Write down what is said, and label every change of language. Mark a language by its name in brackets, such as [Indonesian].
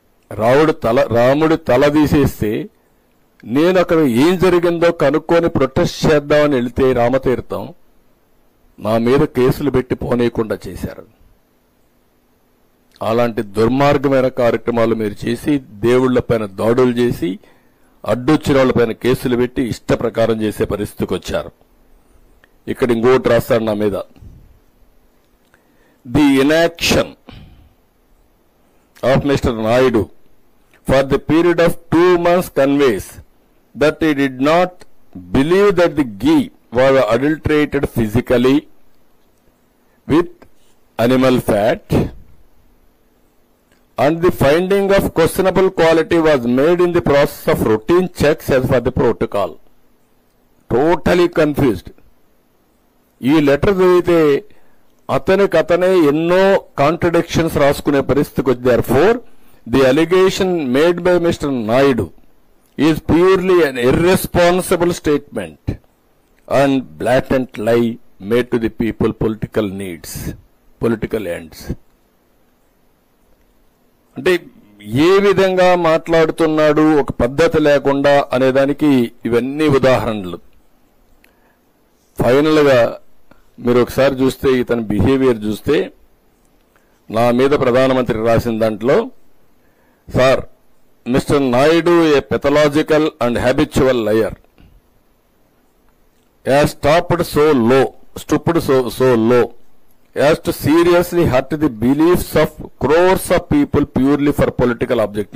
[Telugu] రాముడి తల తీసేస్తే నేను అక్కడ ఏం జరిగిందో కనుక్కొని ప్రొటెస్ట్ చేద్దామని వెళితే రామతీర్థం నా మీద కేసులు పెట్టి పోనీయకుండా చేశారు. అలాంటి దుర్మార్గమైన కార్యక్రమాలు మీరు చేసి, దేవుళ్లపైన దాడులు చేసి, అడ్డొచ్చిన వాళ్లపైన కేసులు పెట్టి ఇష్ట ప్రకారం చేసే పరిస్థితికి వచ్చారు. ఇక్కడ ఇంకోటి రాస్తాడు నా మీద. [English] The inaction of mister Naidu for the period of 2 months conveys that he did not believe that the ghee was adulterated physically with animal fat, and the finding of questionable quality was made in the process of routine checks as per the protocol. Totally confused. [Telugu] ఈ letter చదివితే అతనే ఎన్నో contradictions రాసుకునే పరిస్థితికి వచ్చారు. [English] Therefore, the allegation made by Mr. Naidu is purely an irresponsible statement and blatant lie made to the people political needs, political ends. [Telugu] అంటే ఏ విధంగా మాట్లాడుతున్నాడు, ఒక పద్ధతి లేకుండా అనేదానికి ఇవన్నీ ఉదాహరణలు. ఫైనల్ గా మీరు ఒకసారి చూస్తే ఇతని బిహేవియర్ చూస్తే, నా మీద ప్రధానమంత్రి రాసిన దాంట్లో, [English] Sir, mister Naidu a pathological and habitual liar, has stooped so low, stupid so low, as to seriously hurt the beliefs of crores of people purely for political object.